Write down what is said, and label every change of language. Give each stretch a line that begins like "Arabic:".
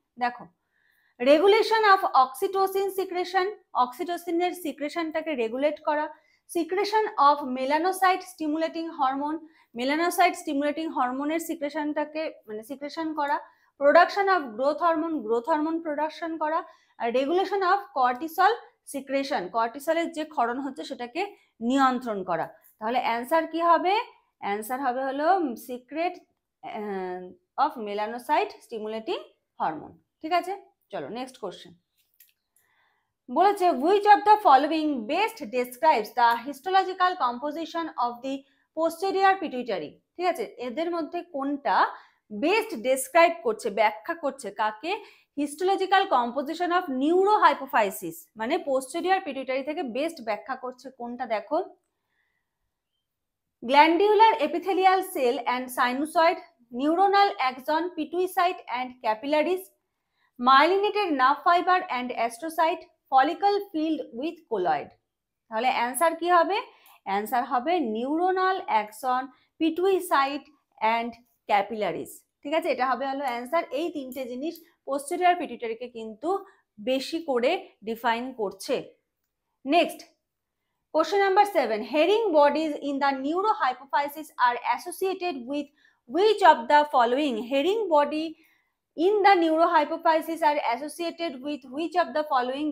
Bangla: দেখো, regulation of oxytocin secretion, অক্সিটোসিনের সিক্রেশনটাকে regulate করা, secretion of melanocyte stimulating hormone, melanocyte stimulating হরমোনের সিক্রেশনটাকে মানে সিক্রেশন করা, production of growth hormone, growth hormone production করা, আর regulation of cortisol secretion, কর্টিসলের যে ক্ষরণ হচ্ছে সেটাকে নিয়ন্ত্রণ করা। তাহলে অ্যান্সার কি হবে? অ্যান্সার হবে হলো secret of melanocyte stimulating hormone. ঠিক আছে, চলো নেক্সট কোশ্চেন। বলেছে
English: which of the following best describes the histological composition of the posterior pituitary?
Bangla: ঠিক আছে, এদের মধ্যে কোনটা বেস্ট ডেসক্রাইব করছে, ব্যাখ্যা করছে কাকে? হিস্টোলজিক্যাল কম্পোজিশন অফ নিউরোহাইপোফাইসিস, মানে পোস্টেরিয়র পিটুইটারি থেকে বেস্ট ব্যাখ্যা করছে কোনটা? দেখো, গ্ল্যান্ডিউলার epithelial cell and sinusoid, neuronal Axon, পিটুইসাইট and capillaries, myelinated nerve fibre and astrocyte, follicle filled with colloid. তাহলে অ্যান্সার কি হবে? অ্যান্সার হবে নিউরোনাল অ্যাক্সন, পিটুইসাইট অ্যান্ড ক্যাপিলারিস। ঠিক আছে, এটা হবে হলো অ্যান্সার। এই তিনটে জিনিস পোস্টেরিয়র পিটুইটারিকে কিন্তু বেশি করে ডিফাইন করছে।
English: Next, question number 7, herring bodies in the neurohypophysis are associated with which of the following? Herring body in the neurohypophysis are associated with which of the following?